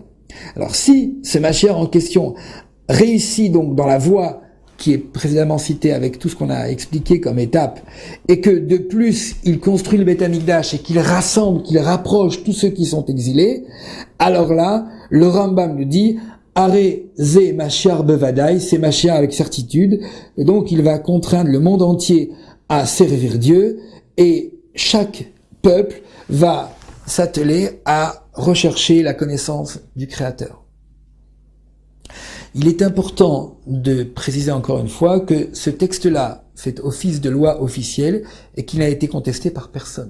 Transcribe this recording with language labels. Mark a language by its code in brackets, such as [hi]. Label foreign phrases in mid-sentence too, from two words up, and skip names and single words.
[fr] Alors, si ce Mashiach en question réussit donc dans la voie qui est précédemment citée avec tout ce qu'on a expliqué comme étape, et que de plus il construit le Beth Amikdash et qu'il rassemble, qu'il rapproche tous ceux qui sont exilés, alors là, le Rambam nous dit [he] הרי זה משיח בוודאי, [fr] c'est Mashiach avec certitude, et donc il va contraindre le monde entier à servir Dieu, et chaque peuple va s'atteler à rechercher la connaissance du Créateur. Il est important de préciser encore une fois que ce texte-là fait office de loi officielle et qu'il n'a été contesté par personne.